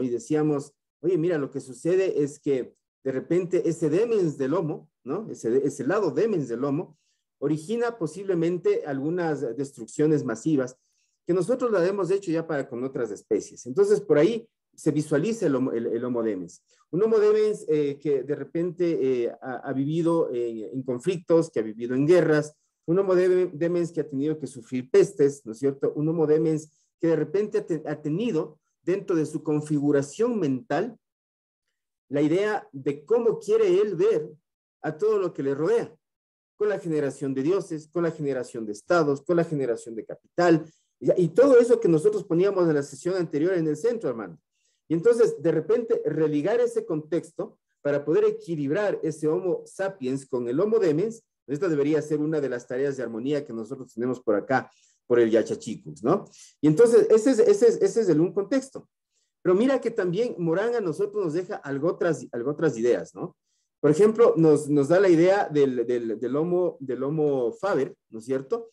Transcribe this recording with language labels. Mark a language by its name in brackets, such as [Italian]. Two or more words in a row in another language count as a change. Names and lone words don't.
[Spanish] Y decíamos, oye, mira, lo que sucede es que de repente ese demens del Homo, ¿no? Ese lado demens del Homo, origina posiblemente algunas destrucciones masivas que nosotros lo hemos hecho ya con otras especies. Entonces, por ahí se visualiza el Homo demens. Un Homo demens que de repente ha vivido en conflictos, que ha vivido en guerras, un Homo demens que ha tenido que sufrir pestes, ¿no es cierto? Un Homo demens que de repente ha tenido dentro de su configuración mental la idea de cómo quiere él ver a todo lo que le rodea, con la generación de dioses, con la generación de estados, con la generación de capital, y todo eso que nosotros poníamos en la sesión anterior en el centro, hermano. Y entonces, de repente, religar ese contexto para poder equilibrar ese Homo sapiens con el Homo demens, esta debería ser una de las tareas de armonía que nosotros tenemos por acá, por el Yaxachicux, ¿no? Y entonces, ese es un contexto. Pero mira que también Morán a nosotros nos deja algo otras ideas, ¿no? Por ejemplo, nos da la idea del Homo faber, ¿no es cierto?